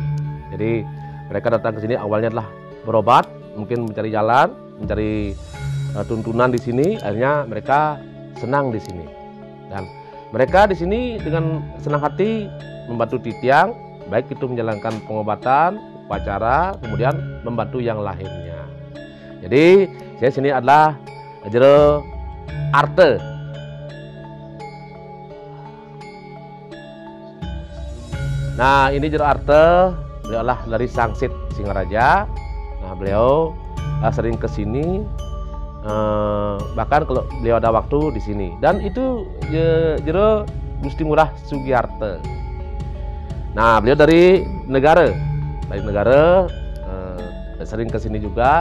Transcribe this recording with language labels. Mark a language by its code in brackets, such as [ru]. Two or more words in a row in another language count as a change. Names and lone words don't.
[id] Jadi mereka datang ke sini awalnya adalah berobat, mungkin mencari jalan, mencari tuntunan di sini. Akhirnya mereka senang di sini. Dan mereka di sini dengan senang hati membantu titiang, baik itu menjalankan pengobatan, upacara, kemudian membantu yang lainnya. Jadi saya sini adalah jero arte. Nah, ini jero arte, beliau adalah dari Sangsit Singaraja. Nah, beliau sering ke sini, bahkan kalau beliau ada waktu di sini. Dan itu jero Gusti Ngurah Sugiarte. Nah, beliau dari negara, sering ke sini juga.